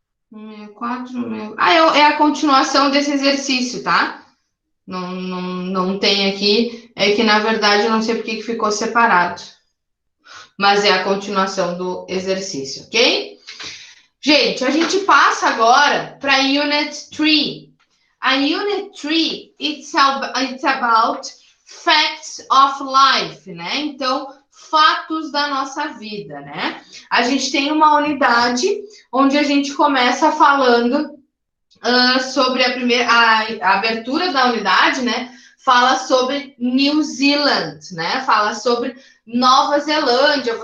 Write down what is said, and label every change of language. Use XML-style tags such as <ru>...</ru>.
<pt>164, é a continuação desse exercício, tá? Não tem aqui, é que na verdade eu não sei porque que ficou separado. Mas é a continuação do exercício, ok? Gente, a gente passa agora para a Unit 3.</pt> <en>A Unit 3, it's about facts of life, né?</en> <pt>Então, fatos da nossa vida, né? A gente tem uma unidade onde a gente começa falando sobre a abertura da unidade, né? Fala sobre New Zealand, né? Fala sobre Nova Zelândia.</pt>